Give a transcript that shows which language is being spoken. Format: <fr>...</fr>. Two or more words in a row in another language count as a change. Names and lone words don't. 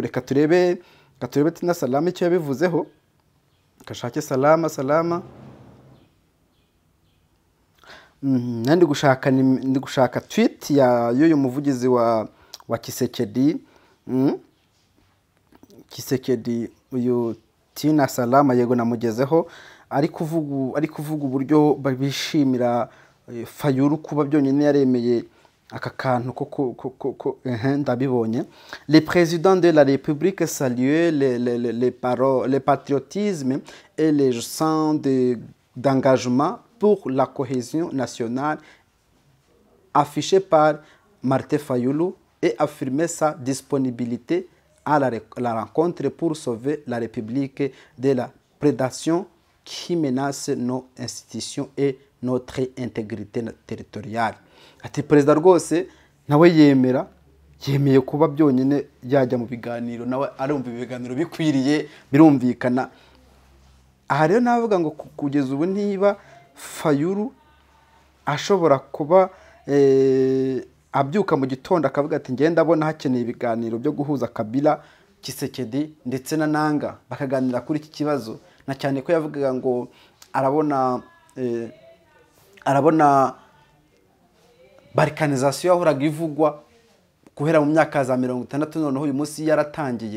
<rw>Reka turebe Tina Salama icyo yabivuzeho, kashake Salama ndi gushaka tweet y'uyu muvugizi wa Tshisekedi uyu Tina Salama, yego namugezeho, ari kuvuga uburyo bishimira Fayulu kuba byonyine yaremeye aka kantu ko ndabibonye.</rw> <fr>Le président de la République salue le patriotisme et le sens d'engagement pour la cohésion nationale affiché par Martin Fayulu et affirmé sa disponibilité à la rencontre pour sauver la République de la prédation qui menace nos institutions et notre intégrité territoriale.</fr> <rw>Ati perezida rwose nawe yemeye kuba byonyine yajya mu biganiro, nawe arumva ibiganiro bikwiriye birumvikana. Aha rero navuga ngo kugeza ubu niba Fayulu ashobora kuba abyuka mu gitondo akavuga ati ngenda abona hakeneye ibiganiro byo guhuza Kabila, Tshisekedi ndetse na Nanga bakaganira kuri iki kibazo, na cyane ko yavugaga ngo arabona arabona balkanization yahoraga ivugwa guhera mu myaka za 60 noneho uyu munsi yaratangiye.</rw>